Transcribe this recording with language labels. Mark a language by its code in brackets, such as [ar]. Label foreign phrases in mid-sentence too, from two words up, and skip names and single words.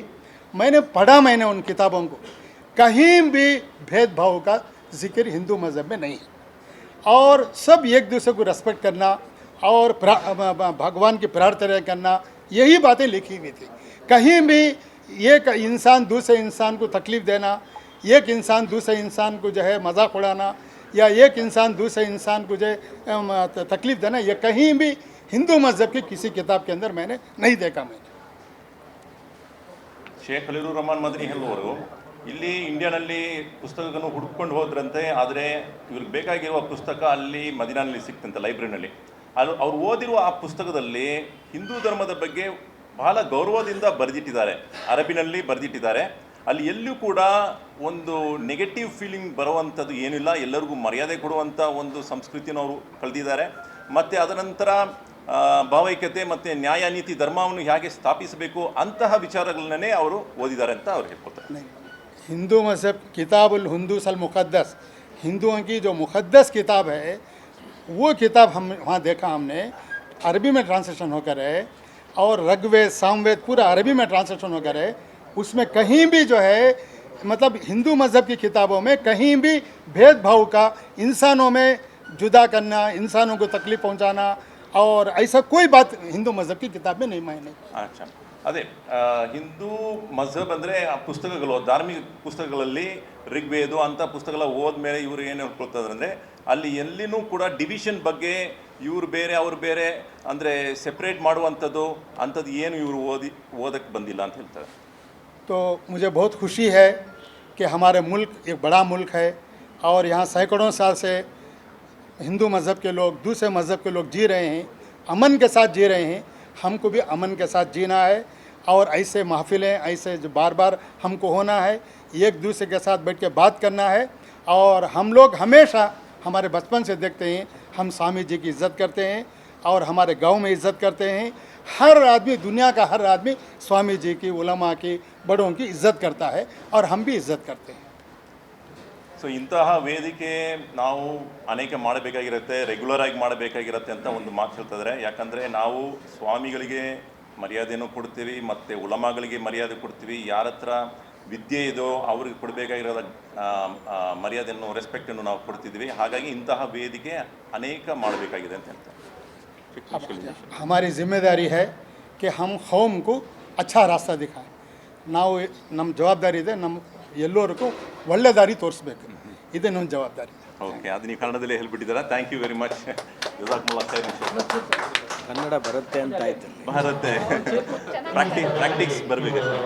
[hi] मैंने पढ़ा उन किताबों को, कहीं भी भेदभाव का जिक्र हिंदू मज़हब में नहीं है और सब एक दूसरे को रेस्पेक्ट करना और भगवान की प्रार्थना करना, यही बातें लिखी हुई थी। कहीं भी एक इंसान दूसरे इंसान को तकलीफ़ देना एक इंसान दूसरे इंसान को जो है मजाक उड़ाना या एक इंसान दूसरे इंसान को जो है तकलीफ देना, ये कहीं भी हिंदू मज़हब की किसी किताब के अंदर मैंने नहीं देखा। मैंने [kn] ಶೇಖ್ ಖಲೀಲುರ್ ರಹಮಾನ್ ಮದನಿ ಹೇಳುವವರು ಇಲ್ಲಿ ಇಂಡಿಯಾನಲ್ಲಿ ಪುಸ್ತಕಗಳನ್ನು ಹುಡುಕೊಂಡು ಹೋದ್ರಂತೆ, ಆದರೆ ಇವ್ರಿಗೆ ಬೇಕಾಗಿರುವ ಪುಸ್ತಕ ಅಲ್ಲಿ ಮದಿನಾನಲ್ಲಿ ಸಿಕ್ತಂತೆ ಲೈಬ್ರರಿನಲ್ಲಿ. ಅದು ಅವ್ರು ಓದಿರುವ ಆ ಪುಸ್ತಕದಲ್ಲಿ ಹಿಂದೂ ಧರ್ಮದ ಬಗ್ಗೆ ಬಹಳ ಗೌರವದಿಂದ ಬರೆದಿಟ್ಟಿದ್ದಾರೆ, ಅರಬಿನಲ್ಲಿ ಬರೆದಿಟ್ಟಿದ್ದಾರೆ. ಅಲ್ಲಿ ಎಲ್ಲೂ ಕೂಡ ಒಂದು [en] negative feeling [kn] ಬರುವಂಥದ್ದು ಏನಿಲ್ಲ, ಎಲ್ಲರಿಗೂ ಮರ್ಯಾದೆ ಕೊಡುವಂಥ ಒಂದು ಸಂಸ್ಕೃತಿಯನ್ನು ಅವರು ಕಳೆದಿದ್ದಾರೆ. ಮತ್ತು ಅದನಂತರ ಭಾವೈಕ್ಯತೆ ಮತ್ತು ನ್ಯಾಯ ನೀತಿ ಧರ್ಮವನ್ನು ಹೇಗೆ ಸ್ಥಾಪಿಸಬೇಕು ಅಂತಹ ವಿಚಾರಗಳನ್ನೇ ಅವರು ಓದಿದ್ದಾರೆ ಅಂತ ಅವ್ರು ಹೇಳ್ಕೊತಾರೆ. [hi] हिंदू मज़हब [ar] كتاب الهندوس المقدس, [hi] हिंदुओं की जो मुक़द्दस किताब है, वो किताब हम वहाँ देखा हमने, अरबी में ट्रांसलेशन होकर है, और ऋग्वेद सामवेद पूरा अरबी में ट्रांसलेशन होकर है. उसमें कहीं भी जो है मतलब हिंदू मज़हब की किताबों में कहीं भी भेदभाव का, इंसानों में जुदा करना, इंसानों को तकलीफ़ पहुँचाना और ऐसा कोई बात हिंदू मज़हब की किताब में नहीं मायने. अच्छा, [kn] ಅದೇ ಹಿಂದೂ ಮಜಹಬ್ ಅಂದರೆ ಆ ಪುಸ್ತಕಗಳು, ಧಾರ್ಮಿಕ ಪುಸ್ತಕಗಳಲ್ಲಿ ಋಗ್ವೇದ ಅಂಥ ಪುಸ್ತಕಗಳ ಓದ್ಮೇಲೆ ಇವರು ಏನು ಹೇಳ್ಕೊಳ್ತಾರೆ ಅಂದರೆ ಅಲ್ಲಿ ಎಲ್ಲಿನೂ ಕೂಡ ಡಿವಿಷನ್ ಬಗ್ಗೆ ಇವ್ರು ಬೇರೆ ಅವ್ರು ಬೇರೆ ಅಂದರೆ ಸೆಪ್ರೇಟ್ ಮಾಡುವಂಥದ್ದು ಅಂಥದ್ದು ಏನು ಇವರು ಓದಕ್ಕೆ ಬಂದಿಲ್ಲ ಅಂತ ಹೇಳ್ತಾರೆ. [hi] तो मुझे बहुत खुशी है कि हमारे मुल्क एक बड़ा मुल्क है और यहाँ सैकड़ों साल से हिंदू मज़हब के लोग, दूसरे मज़हब के लोग जी रहे हैं, अमन के साथ जी रहे हैं. हमको भी अमन के साथ जीना है और ऐसे महफिलें ऐसे जो बार बार हमको होना है, एक दूसरे के साथ बैठ के बात करना है. और हम लोग हमेशा हमारे बचपन से देखते हैं, हम स्वामी जी की इज़्ज़त करते हैं और हमारे गांव में इज़्ज़त करते हैं. हर आदमी, दुनिया का हर आदमी स्वामी जी की, उलमा की, बड़ों की इज़्ज़त करता है और हम भी इज़्ज़त करते हैं. [kn] ಸೊ ಇಂತಹ ವೇದಿಕೆ ನಾವು ಅನೇಕ ಮಾಡಬೇಕಾಗಿರುತ್ತೆ, ರೆಗ್ಯುಲರ್ ಆಗಿ ಮಾಡಬೇಕಾಗಿರುತ್ತೆ ಅಂತ ಒಂದು ಮಾತು ಹೇಳ್ತಿದ್ದಾರೆ. ಯಾಕಂದರೆ ನಾವು ಸ್ವಾಮಿಗಳಿಗೆ ಮರ್ಯಾದೆಯನ್ನು ಕೊಡ್ತೀವಿ ಮತ್ತು ಉಲಮಾಗಳಿಗೆ ಮರ್ಯಾದೆ ಕೊಡ್ತೀವಿ. ಯಾರ ಹತ್ರ ವಿದ್ಯೆ ಇದೋ ಅವ್ರಿಗೆ ಕೊಡಬೇಕಾಗಿರೋದ ಮರ್ಯಾದೆಯನ್ನು, ರೆಸ್ಪೆಕ್ಟನ್ನು ನಾವು ಕೊಡ್ತಿದ್ವಿ. ಹಾಗಾಗಿ ಇಂತಹ ವೇದಿಕೆ ಅನೇಕ ಮಾಡಬೇಕಾಗಿದೆ ಅಂತ ಹೇಳ್ತಾರೆ. [hi] हमारी जिम्मेदारी है कि हम कौम को अच्छा रास्ता दिखाएं. [kn] ನಾವು ನಮ್ಮ ಜವಾಬ್ದಾರಿ ಇದೆ, ನಮ್ಮ ಎಲ್ಲರಿಗೂ ಒಳ್ಳೆ ದಾರಿ ತೋರಿಸ್ಬೇಕು, ಇದೇ ನಮ್ಮ ಜವಾಬ್ದಾರಿ. ಓಕೆ, ಅದು ನೀವು ಕನ್ನಡದಲ್ಲೇ ಹೇಳ್ಬಿಟ್ಟಿದ್ದೀರಾ. [en] thank you very much. [ar] جزاكم الله خير. [kn] ಕನ್ನಡ ಬರುತ್ತೆ ಅಂತ ಆಯ್ತು. ಬರುತ್ತೆ, ಪ್ರಾಕ್ಟಿಕ್ಸ್ ಬರಬೇಕು.